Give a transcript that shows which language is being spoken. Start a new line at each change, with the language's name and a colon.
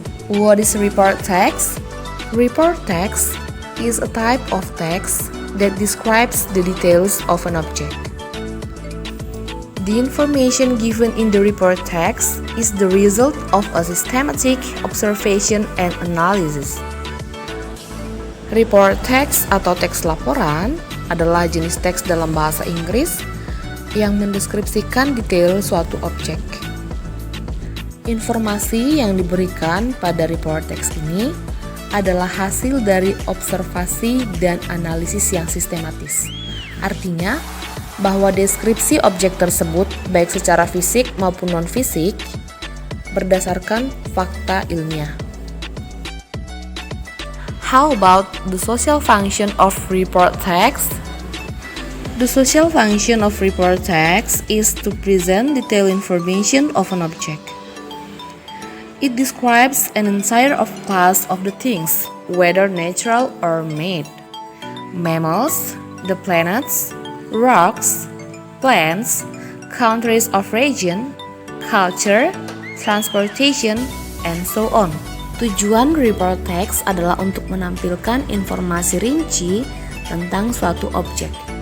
English: What is report text? Report text is a type of text that describes the details of an object. The information given in the report text is the result of a systematic observation and analysis.
Indonesian: Report text atau teks laporan adalah jenis teks dalam bahasa Inggris yang mendeskripsikan detail suatu objek. Informasi yang diberikan pada report text ini adalah hasil dari observasi dan analisis yang sistematis. Artinya, bahwa deskripsi objek tersebut baik secara fisik maupun non-fisik berdasarkan fakta ilmiah.
English: How about the social function of report text? The social function of report text is to present detailed information of an object. It describes an entire class of the things, whether natural or made. Mammals, the planets, rocks, plants, countries of origin, culture, transportation, and so on.
Indonesian: Tujuan report text adalah untuk menampilkan informasi rinci tentang suatu objek.